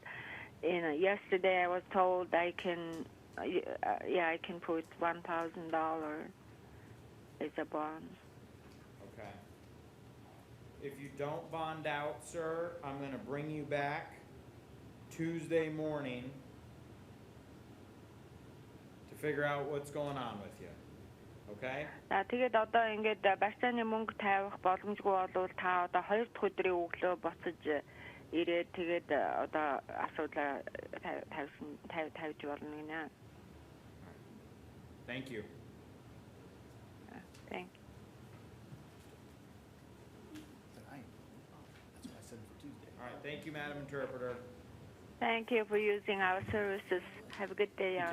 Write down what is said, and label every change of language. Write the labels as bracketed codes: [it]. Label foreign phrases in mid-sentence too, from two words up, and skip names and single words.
[en] Yesterday I was told I can put $1,000 as a bond. Okay. If you don't bond out, sir, I'm gonna bring you back Tuesday morning to figure out what's going on with you. Okay? [mn] За тэгээд одоо ингээд барьцааны мөнгө тавих боломжгүй болвол та одоо 2 дахь өдрийн өглөө буцаж ирээд тэгээд одоо асуудал тавьж болно гинэ. [en] Thank you. Thank you. That's what I said for Tuesday. All right, thank you, Madam Interpreter. Thank you for using our services. Have a good day, You